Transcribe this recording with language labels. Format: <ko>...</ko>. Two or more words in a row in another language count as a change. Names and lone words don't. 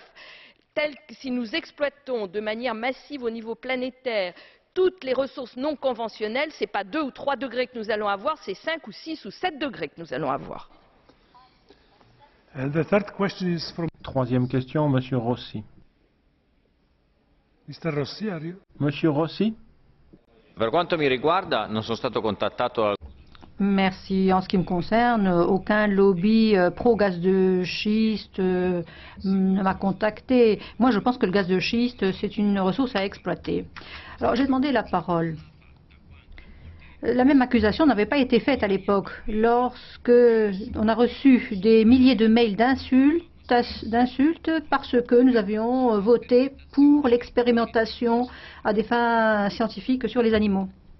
<fr>Si nous exploitons de manière massive au niveau planétaire toutes les ressources non conventionnelles, ce n'est pas 2 ou 3 degrés que nous allons avoir, c'est 5 ou 6 ou 7 degrés que nous allons avoir. Troisième question, Monsieur Rossi. Monsieur Rossi?</fr> <it>Per quanto mi riguarda, non sono stato contattato.</it> <fr>Merci. En ce qui me concerne, aucun lobby pro-gaz de schiste ne m'a contacté. Moi, je pense que le gaz de schiste, c'est une ressource à exploiter. Alors, j'ai demandé la parole. La même accusation n'avait pas été faite à l'époque, lorsque on a reçu des milliers de mails d'insultes parce que nous avions voté pour l'expérimentation à des fins scientifiques sur les animaux.</fr>